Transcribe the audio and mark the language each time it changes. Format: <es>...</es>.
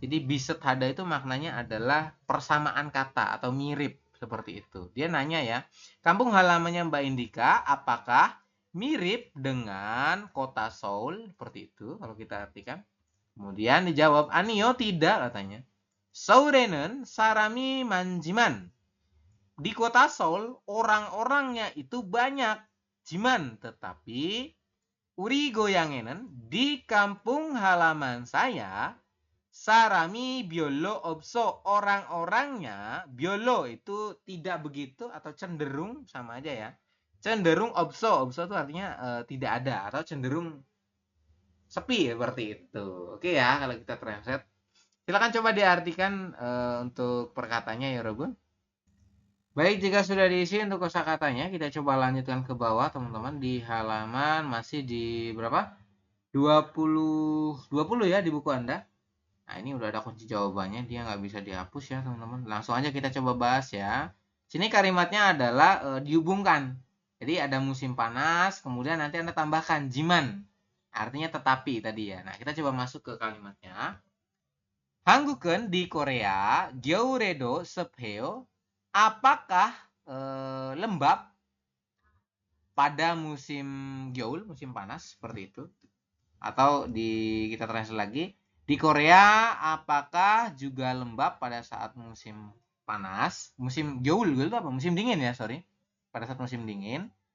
<id>Jadi biset hada itu maknanya adalah persamaan kata atau mirip seperti itu. Dia nanya ya, kampung halamannya Mbak Indika apakah mirip dengan kota Seoul seperti itu kalau kita artikan. Kemudian dijawab Anio tidak katanya.</id> <ko>Seoul에는 사람이 많지만.</ko> <id>Di kota Seoul orang-orangnya itu banyak.</id> <ko>Jiman,</ko> <id>tetapi</id> <ko>우리 고향에는</ko> <id>di kampung halaman saya</id> <ko>사람이 별로 없어.</ko> <id>Orang-orangnya</id> <ko>별로</ko> <id>itu tidak begitu atau cenderung sama aja ya. Cenderung</id> <ko>없어. 없어</ko> <id>itu artinya tidak ada atau cenderung sepi seperti itu. Oke ya kalau kita translate. Silakan coba diartikan untuk perkataannya ya, Robun. Baik, jika sudah diisi untuk kosakatanya, kita coba lanjutkan ke bawah, teman-teman. Di halaman masih di berapa? 20 ya di buku Anda. Nah, ini udah ada kunci jawabannya, dia nggak bisa dihapus ya, teman-teman. Langsung aja kita coba bahas ya. Sini kalimatnya adalah dihubungkan. Jadi ada musim panas, kemudian nanti Anda tambahkan jiman. Artinya tetapi tadi ya. Nah, kita coba masuk ke kalimatnya.</id> <ko>한국은</ko> <id>di Korea</id> <ko>겨울에도 습해요.</ko> <id>Apakah lembab pada musim gyeol, musim panas seperti itu? Atau kita translate lagi, di Korea apakah juga lembab pada saat musim panas? Musim gyeol itu apa? Musim dingin ya, sorry. Pada saat musim dingin.</id>